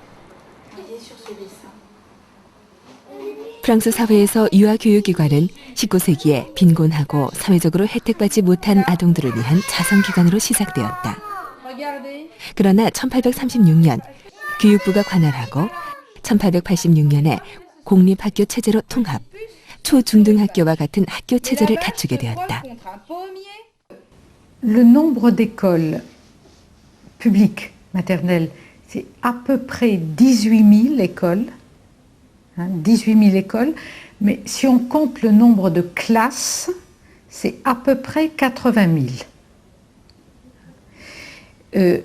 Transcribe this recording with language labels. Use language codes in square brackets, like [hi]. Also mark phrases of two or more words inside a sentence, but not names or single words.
[ko] 프랑스 사회에서 유아교육기관은 19세기에 빈곤하고 사회적으로 혜택받지 못한 아동들을 위한 자선기관으로 시작되었다. 그러나 1836년 교육부가 관할하고 1886년에 공립학교 체제로 통합, 초중등학교와 같은 학교 체제를 갖추게 되었다. [fr] Le nombre d'écoles publiques maternelles, c'est à peu près 18 000 écoles. 18 000 écoles, mais si on compte le nombre de classes, c'est à peu près 80 000.